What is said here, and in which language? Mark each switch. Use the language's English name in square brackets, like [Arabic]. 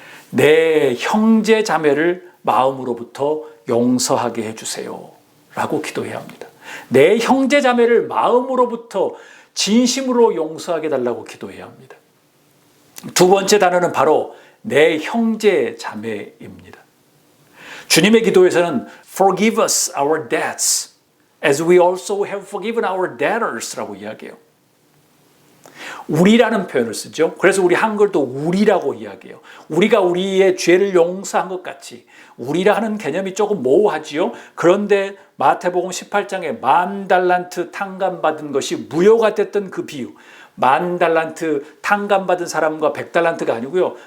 [Korean] 내 형제 자매를 마음으로부터 용서하게 해주세요 라고 기도해야 합니다. 내 형제 자매를 마음으로부터 진심으로 용서하게 달라고 기도해야 합니다. 두 번째 단어는 바로 내 형제 자매입니다. 주님의 기도에서는 [English] Forgive us our debts as we also have forgiven our debtors라고 이야기해요. [Korean] 우리라는 표현을 쓰죠. 그래서 우리 한글도 우리라고 이야기해요. 우리가 우리의 죄를 용서한 것 같이 우리라는 개념이 조금 모호하지요. 그런데 마태복음 18장에 10,000달란트 탕감받은 것이 무효가 됐던 그 비유 10,000달란트 탕감받은 사람과 100달란트가 아니고요.